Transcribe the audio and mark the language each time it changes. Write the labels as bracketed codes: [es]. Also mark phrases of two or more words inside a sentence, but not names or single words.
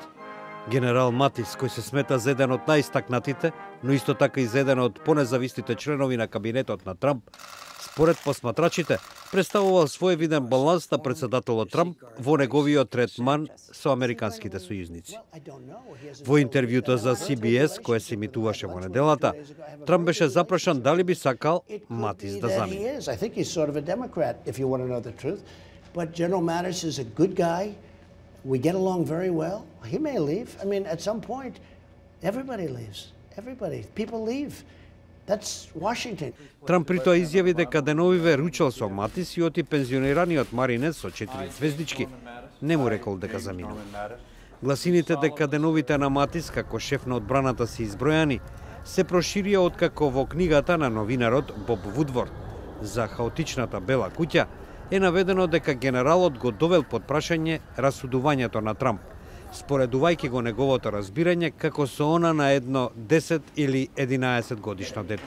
[mk] Генерал Матис, кој се смета за еден од најистакнатите, но исто така и за еден од понезависните членови на кабинетот на Трамп, според посматрачите, представувал своевиден баланс на председателот Трамп во неговиот третман со американските сојузници. Во интервјуто за CBS, кое се емитуваше во неделата, Трамп беше запрашан дали би сакал Матис да замине. [en] We get along very well. He may leave. I mean, at some point, everybody leaves. Everybody. People leave. That's Washington. [mk] Трамп притоа изјави дека деновиве ручал со Матис и оти пензионираниот маринец со 4 звездички не му рекол дека заминува. Гласините дека деновите на Матис како шеф на одбраната се избројани се проширија откако во книгата на новинарот Боб Вудворд за хаотичната бела куќа е наведено дека генералот го довел под прашање расудувањето на Трамп, споредувајќи го неговото разбирање како со она на едно 10 или 11 годишно дете.